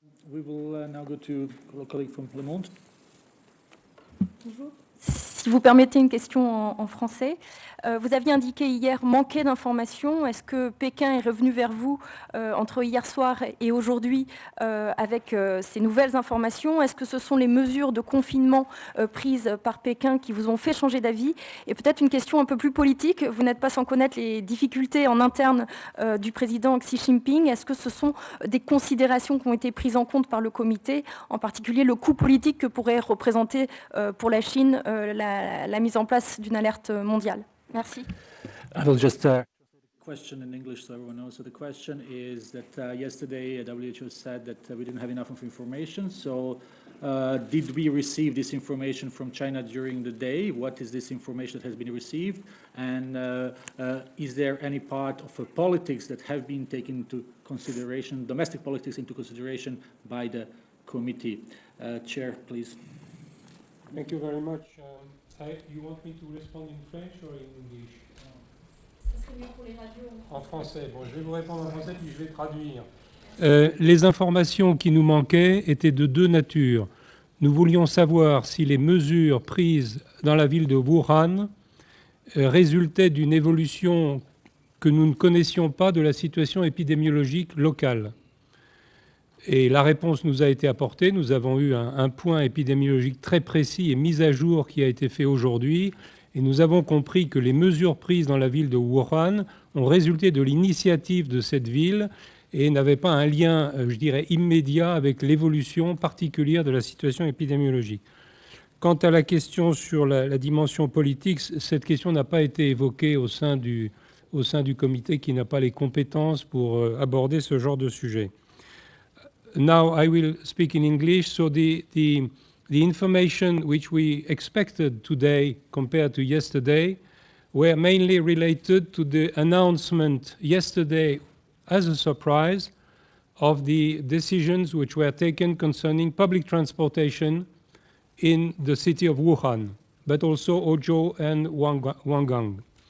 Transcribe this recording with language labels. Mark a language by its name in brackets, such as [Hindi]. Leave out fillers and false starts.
[English] We will now go to a colleague from Le Monde. [French] Bonjour. Si Si vous permettez une question en français. Vous aviez indiqué hier manquer d'informations. Est-ce que Pékin est revenu vers vous entre hier soir et aujourd'hui avec ces nouvelles informations? Est-ce que ce sont les mesures de confinement prises par Pékin qui vous ont fait changer d'avis? Et peut-être une question un peu plus politique. Vous n'êtes pas sans connaître les difficultés en interne du président Xi Jinping. Est-ce que ce sont des considérations qui ont été prises en compte par le comité, en particulier le coût politique que pourrait représenter pour la Chine la mise en place d'une alerte mondiale? Merci. [English] I will just question in English so everyone knows. So the question is that yesterday WHO said that we didn't have enough of information. So did we receive this information from China during the day? What is this information that has been received? And is there any part of politics that have been taken into consideration, domestic politics into consideration by the committee? Chair, please. Thank you very much. You want me to respond in French or in English? [French] En français. Bon, je vais vous répondre en français puis je vais traduire. Les informations qui nous manquaient étaient de deux natures. Nous voulions savoir si les mesures prises dans la ville de Wuhan résultaient d'une évolution que nous ne connaissions pas de la situation épidémiologique locale. Et la réponse nous a été apportée. Nous avons eu un point épidémiologique très précis et mis à jour qui a été fait aujourd'hui. Et nous avons compris que les mesures prises dans la ville de Wuhan ont résulté de l'initiative de cette ville et n'avaient pas un lien, je dirais, immédiat avec l'évolution particulière de la situation épidémiologique. Quant à la question sur la dimension politique, cette question n'a pas été évoquée au sein du comité qui n'a pas les compétences pour aborder ce genre de sujet. [English] Now I will speak in English. So the information which we expected today compared to yesterday were mainly related to the announcement yesterday as a surprise of the decisions which were taken concerning public transportation in the city of Wuhan, but also Huzhou and Wangang.